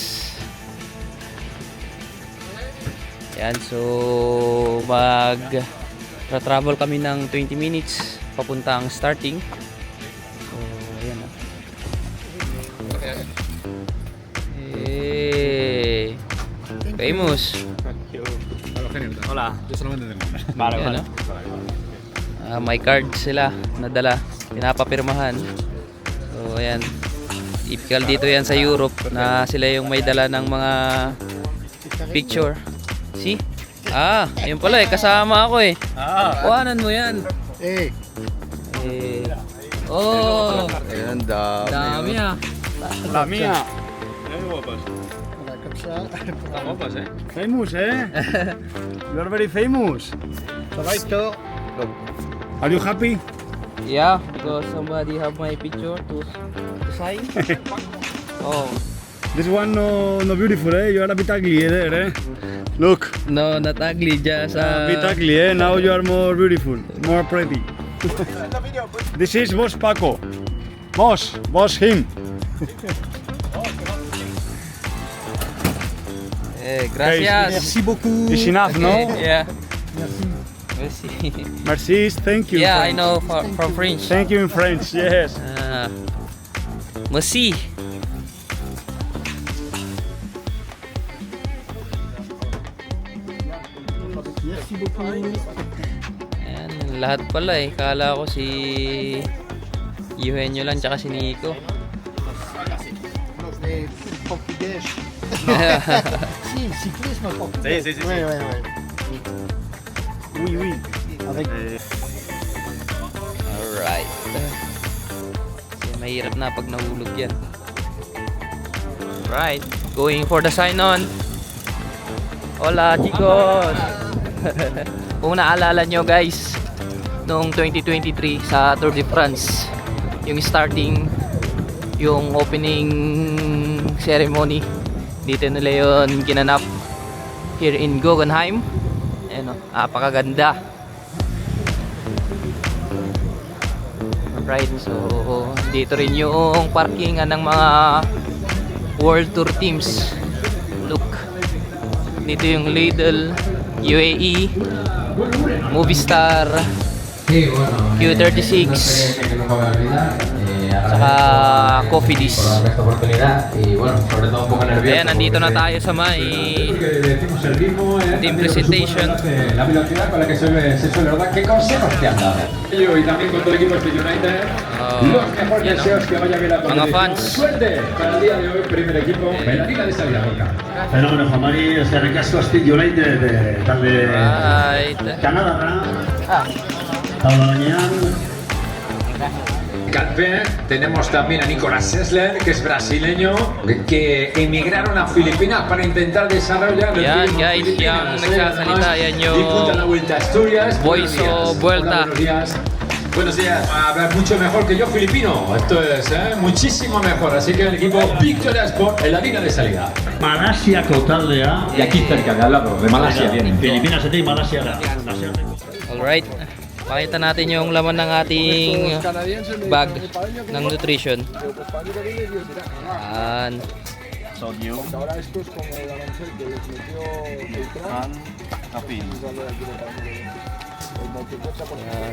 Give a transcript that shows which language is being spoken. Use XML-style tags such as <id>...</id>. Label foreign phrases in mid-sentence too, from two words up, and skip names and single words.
<tl>Yan,</tl> <en>so travel</en> <tl>kami ng</tl> <en>20 minutes</en> <tl>papuntang starting. So, ayan na.</tl> <en>Hey, famous.</en> <es>Hola, yo solamente tengo.</es> <tl>Ayan, no? May card sila nadala, pinapapirmahan. So, ayan. Typical dito yan sa Europe na sila yung may dala ng mga picture.</tl> <en>See?</en> <tl>Ayun pala eh, kasama ako eh. Kuhanan mo yan. Oh, Ayan, dami ah.</tl> <es>La mía. Guapas,</es> <en>eh? Famous, eh? You are very famous. Are you happy? Yeah, because somebody have my picture to sign. Oh, This one no beautiful, eh? You are a bit ugly there, eh? Look, no, not ugly, just a bit ugly, eh? Now you are more beautiful, more pretty. This is Boss Paco. Boss him.</en> <es>gracias.</es> <fr>Merci beaucoup.</fr> <en>It's enough, no? Yeah.</en> <fr>Merci. Merci,</fr> <en>thank you. Yeah, I French. know from French. Thank you in French, yes.</en> <fr>Merci. Merci beaucoup.</fr> <tl>Ayan, lahat pala eh. Kala ko si Eugenio lang tsaka si Nico.</tl> <pt>Português.</pt> <fr>Si, le cyclisme, pas. Si. Oui. Avec</fr> <en>Alright.</en> <tl>Kasi mahirap na pag nahulog yan.</tl> <en>Alright. Going for the sign-on.</en> <es>Hola, chicos!</es> <tl>Kung naalala nyo guys, noong 2023 sa Tour de France, yung starting, yung</tl> <en>opening ceremony,</en> <tl>dito nila yun ginanap</tl> <en>here in Guggenheim.</en> <tl>Ayan o, napakaganda.</tl> <en>Alright, so</en> <tl>dito rin yung parkingan ng mga World Tour teams.</tl> <en>Look,</en> <tl>dito yung Lidl, UAE, Movistar, Q36, saka Cofidis. Ayan, nandito na tayo sa may team presentation.</tl> <es>La velocidad con la que se suele rodar, ¿qué consejos te han dado? Yo y también con todo el equipo de United, los mejores deseos que vaya bien la</es> <tl>Mga fans.</tl> <es>Suerte para el día de hoy, primer equipo, Bailarina de salida, Gorka. Fenómeno, Juan Mari, o sea, recasco a Speed United, darle</es> <en>Right.</en> <es>Canadá, Pablo Dañán. Calpe, tenemos también a Nicolás Sessler, que es brasileño, que emigraron a Filipinas para intentar desarrollar el</es> <tl>Yan,</tl> <es>turismo</es> <en>guys,</en> <es>en Filipinas.</es> <tl>yan nagsasalita, yan yung</tl> <es>Disputan la Vuelta a Asturias.</es> <en>Voice</en> <es>Buenos</es> <en>of</en> <es>días. Vuelta. Hola, buenos días. Buenos días. A ver, mucho mejor que yo filipino. Esto es muchísimo mejor. Así que el equipo Victoria Sport en la línea de salida. Malasia, Cautaldea. Y aquí cerca, de al lado, de Malasia vienen. Filipinas y Malasia.</es> <en>Alright.</en> <tl>Pakita natin yung laman ng ating bag ng nutrition. Yan.</tl> <en>Sodium. And caffeine.</en> <tl>Yan.</tl>